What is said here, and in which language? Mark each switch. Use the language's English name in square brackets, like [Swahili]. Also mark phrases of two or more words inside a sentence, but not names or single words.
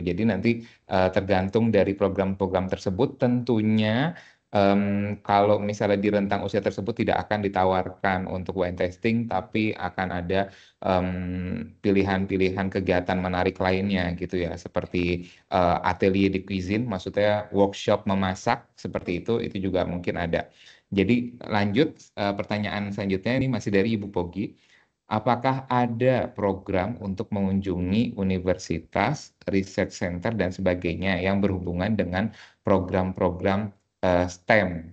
[Indonesian] Jadi nanti tergantung dari program-program tersebut tentunya kalau misalnya di rentang usia tersebut tidak akan ditawarkan untuk [English] wine tasting, [Indonesian] tapi akan ada pilihan-pilihan kegiatan menarik lainnya gitu ya, seperti [French] atelier de cuisine, [Indonesian] maksudnya workshop memasak seperti itu juga mungkin ada. Jadi lanjut pertanyaan selanjutnya ini masih dari Ibu Pogi. Apakah ada program untuk mengunjungi universitas, [English] research center, [Indonesian] dan sebagainya yang berhubungan dengan program-program STEM?